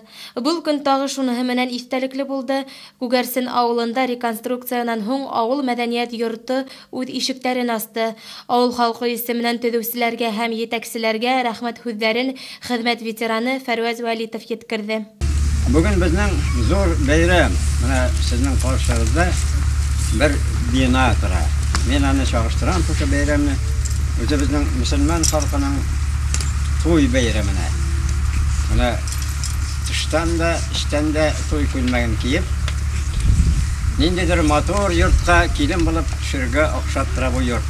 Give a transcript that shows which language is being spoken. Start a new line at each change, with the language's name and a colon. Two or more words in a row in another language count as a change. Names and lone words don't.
Bashkir: Был көн тағы шуныһы менән иҫтәлекле булды. Күгәрсен ауылында реконструкциянан һуң ауыл мәҙәниәт йорто үҙ ишектәрен асты. Ауыл халҡы исеменән төҙөүселәргә һәм етәкселәргә рәхмәт һүҙҙәрен хеҙмәт ветераны Фәрүәз Вәлитов еткерҙе.
Tatar: Бөгөн безнең зур бәйрәм.
Bashkir: Менә сезнең ҡаршығыҙҙа бер бина тора.
Tatar: Мин аны чағыштырам, ошо бәйрәмне. Үзебезнең мөселман халҡының туй бәйрәменә. Менә тыштан да, эштән дә туй күлмәген киеп, ниндидер матур йортҡа килен булып төшөргә оҡшаттыра бу йорт.